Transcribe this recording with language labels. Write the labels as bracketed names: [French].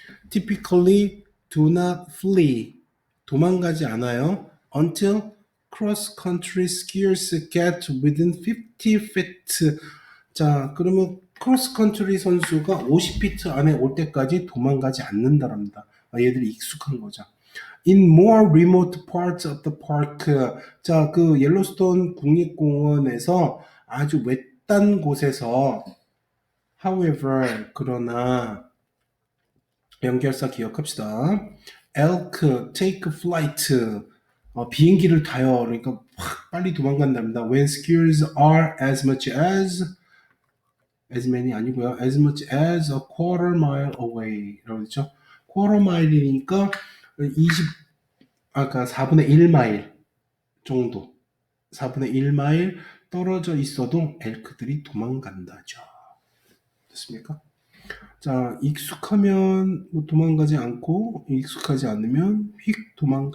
[English] Typically do not flee. [Korean] 도망가지 않아요. [English] Until cross-country skiers get within 50 feet. [Korean] 자, 그러면 cross-country 선수가 50피트 안에 올 때까지 도망가지 않는다랍니다. 얘들이 익숙한 거죠. [English] In more remote parts of the park. [Korean] 자, 그 옐로스톤 국립공원에서 아주 외딴 곳에서 [English] however, [Korean] 그러나 연결사 기억합시다. [English] elk, take flight. [Korean] 비행기를 타요. 그러니까 확 빨리 도망간답니다. [English] When skiers are as much as many [Korean] 아니고요. [English] as much as a quarter mile away. [Korean] 라고 했죠. quarter mile이니까 4분의 1마일 정도. 4분의 1마일 떨어져 있어도 엘크들이 도망간다죠. 됐습니까? 자, 익숙하면 뭐 도망가지 않고 익숙하지 않으면 휙 도망간다죠. 됐죠?